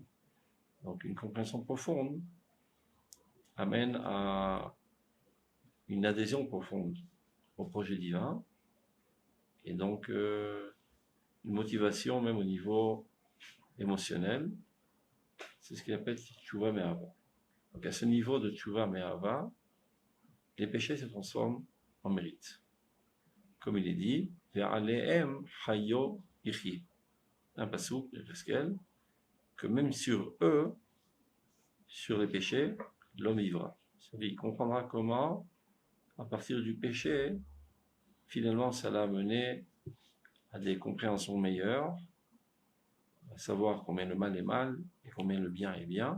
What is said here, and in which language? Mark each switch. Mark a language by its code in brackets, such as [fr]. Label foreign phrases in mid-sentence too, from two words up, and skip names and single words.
[fr] Donc une compréhension profonde amène à une adhésion profonde au projet divin et donc une motivation même au niveau émotionnel. C'est ce qu'il appelle [he] תשובה מאהבה. [fr] Donc à ce niveau de [he] תשובה מאהבה, [fr] les péchés se transforment en mérite. Comme il est dit, [he] ועליהם הוא יחיה. [fr] Un passouk de Pascal, que même sur eux, sur les péchés, l'homme vivra. C'est-à-dire, il comprendra comment, à partir du péché, finalement, ça l'a amené à des compréhensions meilleures, à savoir combien le mal est mal et combien le bien est bien.